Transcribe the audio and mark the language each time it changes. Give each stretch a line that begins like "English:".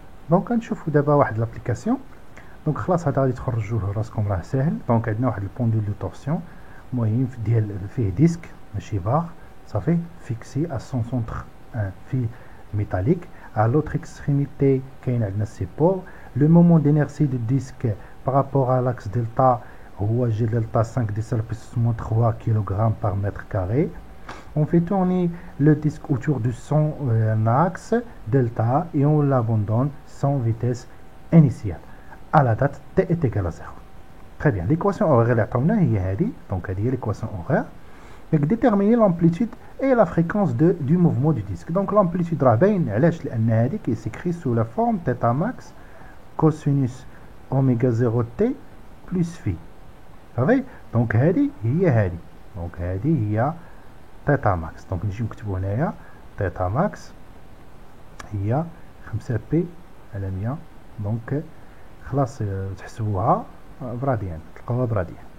Arabic: دونك غنشوفو دابا واحد لابليكاسيون. دونك خلاص هذا غادي تخرجوه راسكم راه ساهل. دونك عندنا واحد البونديل دو تورسيون مهم ديال فيه ديسك ماشي باغ صافي فيكسي
French: à son centre un fil métallique. À l'autre extrémité
Arabic: كاين عندنا السيبور.
French: Le moment d'inertie du disque par rapport à l'axe delta
Arabic: هو
French: G delta 5 10 puissance moins 3 kg par mètre carré. On fait tourner le disque autour de son axe delta et on l'abandonne sans vitesse initiale à la date t est égal à 0. Très bien.
Arabic: L'équation horaire اللي عطاونا هي هذه. دونك هذه هي l'équation horaire.
French: Donc déterminer l'amplitude et la fréquence du mouvement du disque. Donc l'amplitude
Arabic: راه باين علاش لأن هذه
French: qui s'écrit sous la forme θ max cosinus oméga 0 t plus phi.
Arabic: صافي. دونك هذه هي هذه. دونك هذه هي θ max. دونك نجيو نكتبو هنايا θ max هي 5 بي على 100. دونك خلاص تحسبوها براديان تلقاوها براديان.